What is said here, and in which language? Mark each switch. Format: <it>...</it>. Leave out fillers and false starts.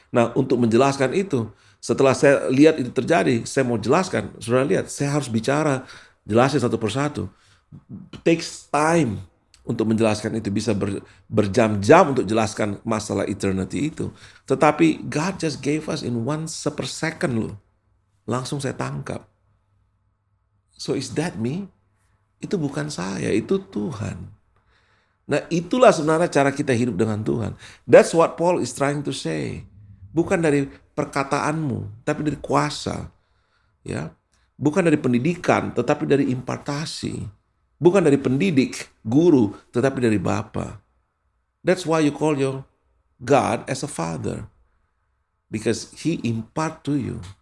<id>Nah, untuk menjelaskan itu, setelah saya lihat itu terjadi, saya mau jelaskan. Saudara lihat, saya harus bicara, jelasin satu persatu.</id> <en>It takes time</en> <id>untuk menjelaskan itu, bisa berjam-jam untuk jelaskan masalah eternity itu. Tetapi</id> <en>God just gave us in 1/2</en> <id>loh. Langsung saya tangkap.</id> <en>So is that me?</en> <id>Itu bukan saya, itu Tuhan. Nah, itulah sebenarnya cara kita hidup dengan Tuhan.</id> <en>That's what Paul is trying to say.</en> <id>Bukan dari perkataanmu, tapi dari kuasa. Ya, Bukan dari pendidikan, tetapi dari impartasi. Bukan dari pendidik, guru, tetapi dari Bapa.</id> <en>That's why you call your God as a father. Because He impart to you.</en>